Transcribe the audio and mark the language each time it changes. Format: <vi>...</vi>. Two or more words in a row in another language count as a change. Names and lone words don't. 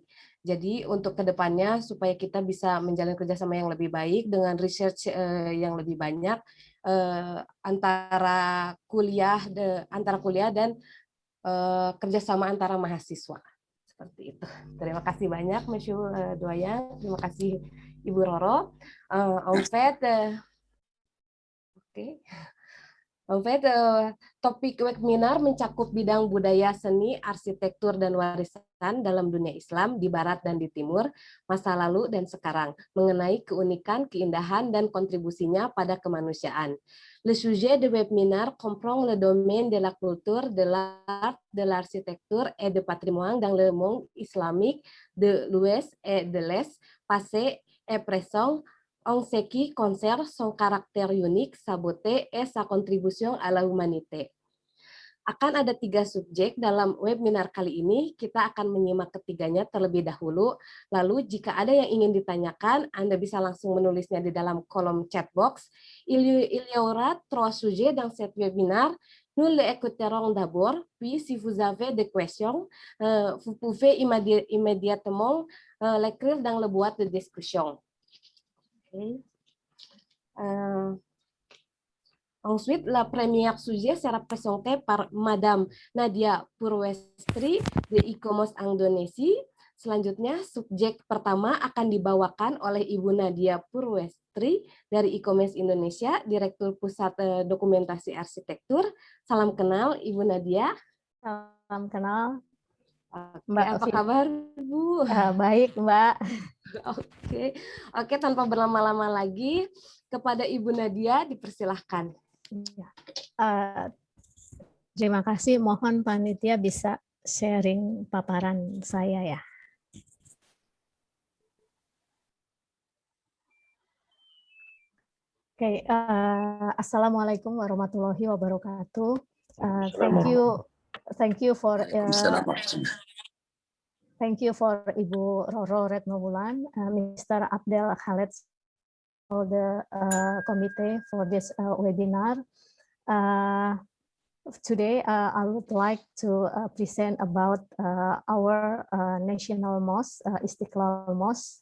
<id>Jadi untuk kedepannya supaya kita bisa menjalin kerjasama yang lebih baik dengan research yang lebih banyak antara kuliah dan kerjasama antara mahasiswa. Seperti itu. Terima kasih banyak,</id> <fr>Monsieur Doyen.</fr> <id>Terima kasih, Ibu Roro.</id> <fr>En fait,</fr> <id>topik webinar mencakup bidang budaya, seni, arsitektur, dan warisan dalam dunia Islam di Barat dan di Timur, masa lalu dan sekarang, mengenai keunikan, keindahan, dan kontribusinya pada kemanusiaan.</id> <fr>Le sujet de webinar comprend le domaine de la culture, de l'art, de l'architecture et de patrimoine dans le monde islamique de l'Ouest et de l'Est, passé et présent, en ce qui concerne son caractère unique, sa beauté, et sa contribution à la humanité.</fr> <id>Akan ada 3 subjek dalam webinar kali ini, kita akan menyimak ketiganya terlebih dahulu, lalu jika ada yang ingin ditanyakan, Anda bisa langsung menulisnya di dalam kolom</id> <en>chat box.</en> <fr>Il y aura 3 sujets dans cet webinar. Nous l'écouterons d'abord, puis si vous avez des questions, vous pouvez immédiatement l'écrire dans la boîte de discussion. Okay. Ensuite, la première sujet sera présentée par Madame Nadia Purwestri de e-commerce Indonesia.</fr> <id>Selanjutnya, subjek pertama akan dibawakan oleh Ibu Nadia Purwestri dari e-commerce Indonesia, Direktur Pusat Dokumentasi Arsitektur. Salam kenal, Ibu Nadia. Salam kenal. Mbak, apa kabar, Bu? Baik, Mbak. Oke, tanpa berlama-lama lagi, kepada Ibu Nadia dipersilahkan. Terima kasih, mohon panitia bisa sharing paparan saya ya. Oke,</id> <ar>السلام عليكم ورحمة الله وبركاته.</ar> <en>Thank you for Ibu Roro Retno-Wulan, Mr. Abdel Khaled, for the committee for this webinar. Today, I would like to present about our national mosque, Istiqlal Mosque.</en>